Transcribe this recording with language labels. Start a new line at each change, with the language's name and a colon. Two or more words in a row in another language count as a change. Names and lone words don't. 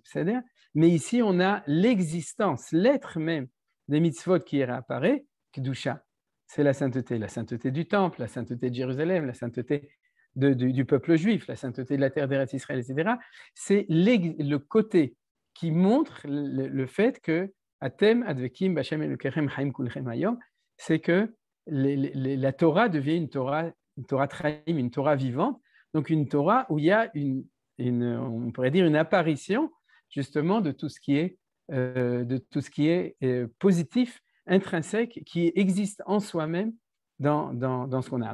French: C'est-à-dire, mais ici, on a l'existence, l'être même des mitzvot qui réapparaît, Kedusha. C'est la sainteté du temple, la sainteté de Jérusalem, la sainteté du peuple juif, la sainteté de la terre d'Eretz Israël, etc. C'est le côté qui montre le fait que
Hebrew: אתם הדבקים בהשם אלוקיכם חיים כולכם היום,
French: c'est que la Torah devient une Torah traïm, une Torah vivante, donc une Torah où il y a on pourrait dire une apparition justement de tout ce qui est, positif, intrinsèque, qui existe en soi-même dans ce qu'on a.